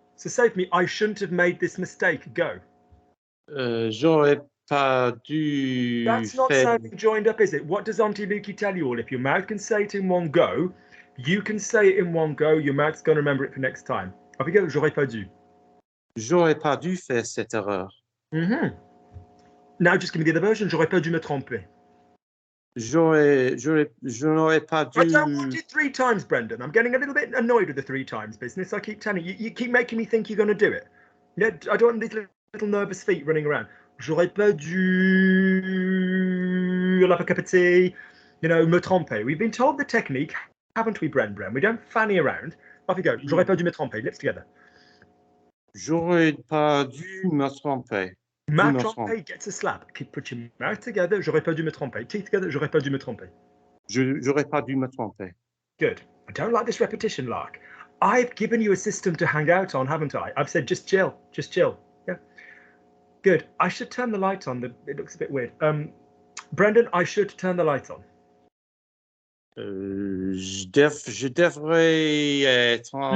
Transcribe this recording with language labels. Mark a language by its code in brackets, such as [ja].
[en] So save me, I shouldn't have made this mistake. Go. [fr] J'aurais pas dû. [en] That's not sounding joined up, is it? What does Auntie Lukey tell you all? If your mouth can say it in one go, you can say it in one go. Your mouth's going to remember it for next time. Off you go. [fr] J'aurais pas dû. J'aurais pas dû faire cette erreur. [en] Now just give me the other version. [fr] J'aurais pas dû me tromper. Je n'aurais pas dû. [en] I don't want it 3 times, Brendan. I'm getting a little bit annoyed with the 3 times business. I keep telling you, you keep making me think you're going to do it. Yeah, I don't want these little nervous feet running around. [fr] J'aurais pas dû [en] have a cup of tea, you know, [fr] me tromper. [en] We've been told the technique, haven't we, Bren? We don't fanny around. Off you go. [fr] J'aurais pas dû me tromper. [en] Lips together. [fr] J'aurais pas dû me tromper. [en] Me tromper gets a slap. Put your mouth together. [fr] J'aurais pas dû me tromper. [en] Teeth together. [fr] J'aurais pas dû me tromper. J'aurais pas dû me tromper. [en] Good. I don't like this repetition, Lark. I've given you a system to hang out on, haven't I? I've said just chill. Just chill. Yeah. Good. I should turn the light on. It looks a bit weird. Brendan, I should turn the light on. [fr] Je devrais éteindre